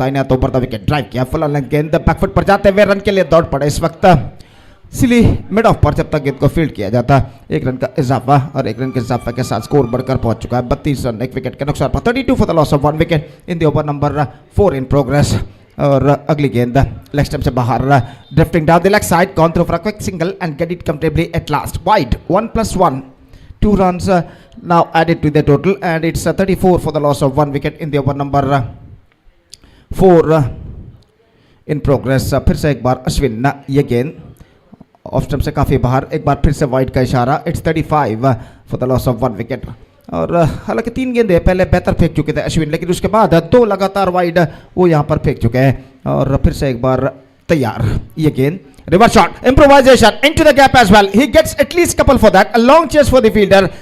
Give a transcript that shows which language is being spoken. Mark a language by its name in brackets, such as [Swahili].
[Hindi] दाहिने हाथों पर द विकेट ड्राइव किया, फुल लेंथ गेंद बैकफुट पर जाते हुए रन के लिए दौड़ पड़े इस वक्त सिली मिड ऑफ पर जब तक गेंद को फील्ड किया जाता। 1 रन का इजाफा और 1 रन के इजाफे के साथ स्कोर बढ़कर पहुंच चुका है 32 रन। 1 विकेट के नुकसान पर 32 for the loss of 1 wicket in the over number 4 in progress. [English] और अगली गेंद लेग स्टंप से बाहर, drifting down the leg side, gone through for a quick single and get it comfortably at last wide. 1+1, 2 runs now added to the total and it's 34 for the loss of 1 wicket in the over number 4 in progress. [Hindi] फिर से एक बार अश्विन, ये गेंद off stump से काफ़ी बाहर, एक बार फिर से वाइड का इशारा। It's 35 for the loss of 1 wicket. और हालांकि 3 गेंदें पहले बेहतर फेंक चुके थे अश्विन लेकिन उसके बाद 2 लगातार वाइड वो यहाँ पर फेंक चुके हैं। [English] और फिर से एक बार तैयार, ये गेंद reverse shot, improvisation into the gap as well, he gets at least couple for that, a long chase for the fielder.